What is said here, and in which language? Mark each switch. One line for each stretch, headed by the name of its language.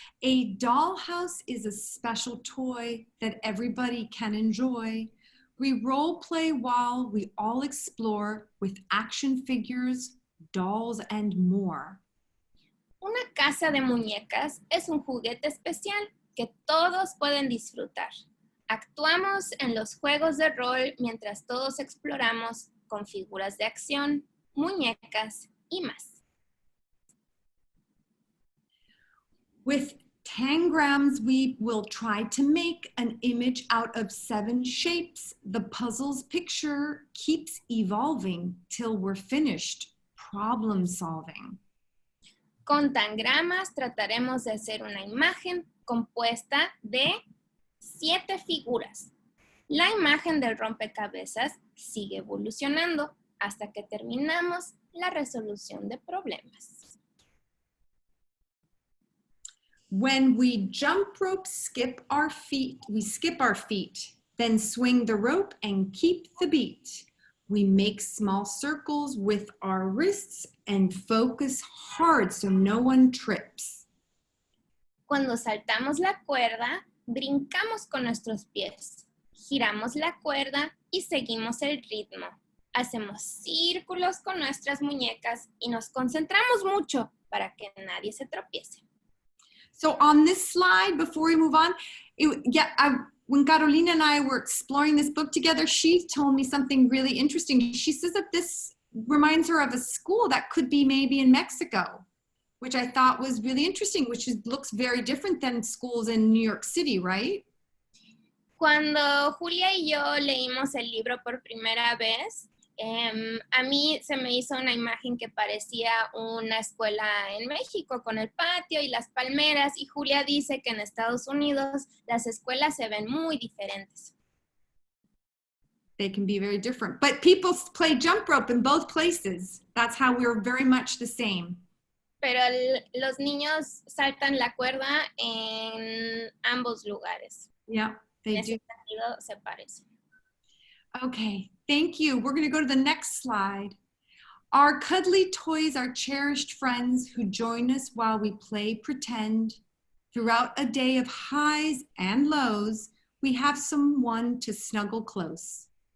English: A dollhouse is a special toy that everybody can enjoy. We role play while we all explore with action figures, dolls, and more.
Spanish: Una casa de muñecas es un juguete especial que todos pueden disfrutar. Actuamos en los juegos de rol mientras todos exploramos con figuras de acción, muñecas y más.
English: With tangrams, we will try to make an image out of 7 shapes. The puzzle's picture keeps evolving till we're finished problem solving.
Spanish: Con tangramas trataremos de hacer una imagen compuesta de 7 figuras. La imagen del rompecabezas sigue evolucionando hasta que terminamos la resolución de problemas.
English: When we jump rope, we skip our feet, then swing the rope and keep the beat. We make small circles with our wrists and focus hard so no one trips.
Spanish: Cuando saltamos la cuerda, brincamos con nuestros pies, giramos la cuerda y seguimos el ritmo. Hacemos círculos con nuestras muñecas y nos concentramos mucho para que nadie se tropiece.
English: So on this slide, before we move on, when Carolina and I were exploring this book together, she told me something really interesting. She says that this reminds her of a school that could be maybe in Mexico, which I thought was really interesting, looks very different than schools in New York City, right?
Spanish: Cuando Julia y yo leímos el libro por primera vez, a mí se me hizo una imagen que parecía una escuela en México con el patio y las palmeras, y Julia dice que en Estados Unidos las escuelas se ven muy diferentes.
English: They can be very different, but people play jump rope in both places. That's how we're very much the same.
Spanish: Pero los niños saltan la cuerda en ambos lugares.
English: Yeah, they
Spanish: en
English: do.
Spanish: ese sentido se parecen.
English: Okay, thank you. We're going to go to the next slide. Our cuddly toys are cherished friends who join us while we play pretend. Throughout a day of highs and lows, we have someone to snuggle close.